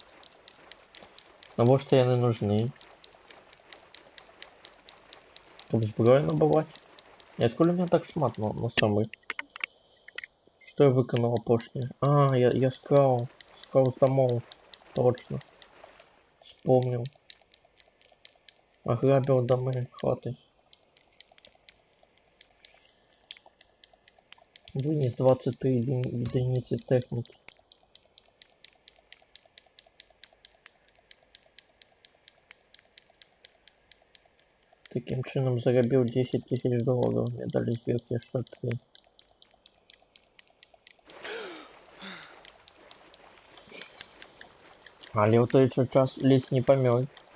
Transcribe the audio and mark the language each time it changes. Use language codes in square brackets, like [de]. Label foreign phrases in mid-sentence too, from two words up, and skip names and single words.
[be] Навошта яны нужны? Каб зброю набываць? І адкуль у меня так шмат на самой? Што я выканаў апошняе? А, я скраў з домоў. [ru] Точно. Вспомнил. Ограбил домы, хаты. Вынес 23 единицы техники. Таким чином заробил $10 000. Мне дали сверху еще 3. [be] Але ў той жа час ледзь не памёр.